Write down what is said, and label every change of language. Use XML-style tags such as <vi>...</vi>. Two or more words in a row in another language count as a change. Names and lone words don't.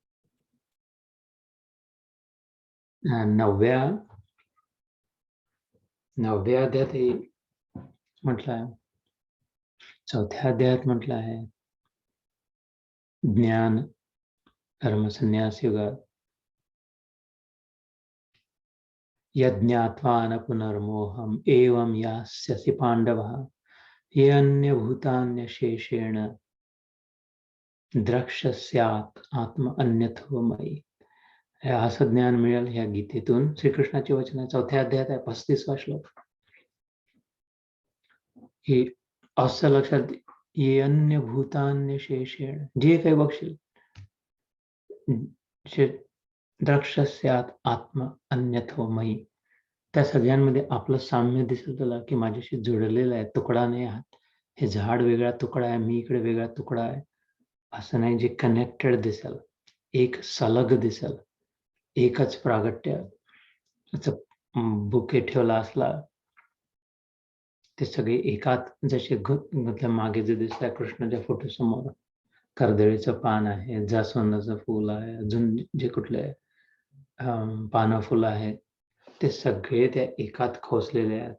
<mr>9व्या अध्यायातही म्हटलं आहे. 4थ्या अध्यायात म्हटलं आहे</mr> <sa>ज्ञान कर्म संन्यास युगात यज्ञात्वा न पुनर्मोहम एवं यास्यसि पांडवः ये अन्यभूतान्यशेषेण द्रक्ष्यस्यात् आत्म अन्यथो मयि.</sa> <mr>हे असं ज्ञान मिळेल ह्या गीतेतून. श्रीकृष्णाची वचन 4थ्या अध्यायात आहे 35वा श्लोक. हे असं लक्षात</mr> <sa>ये अन्य भूतान्य शेषेण</sa> <mr>जे काही बघशील</mr> <sa>द्रक्ष्यस्यात् आत्म अन्यथो मयि.</sa> <mr>त्या सगळ्यांमध्ये आपलं साम्य दिसेल तुला की माझ्याशी जुळलेलं आहे. तुकडा नाही आहात. हे झाड वेगळा तुकडा आहे, मी इकडे वेगळा तुकडा आहे असं नाही. जे कनेक्टेड दिसेल, एक सलग दिसेल, एकच प्रागट्य बुके ठेवला असला ते सगळे एकात जसे मागे जे दिसत आहे कृष्णाच्या फोटो समोर कर्दळीचं पान आहे, जास्वंदाचं फूल आहे, अजून जे कुठले पानं फुलं आहेत ते सगळे त्या एकात खोसलेले आहेत.</mr>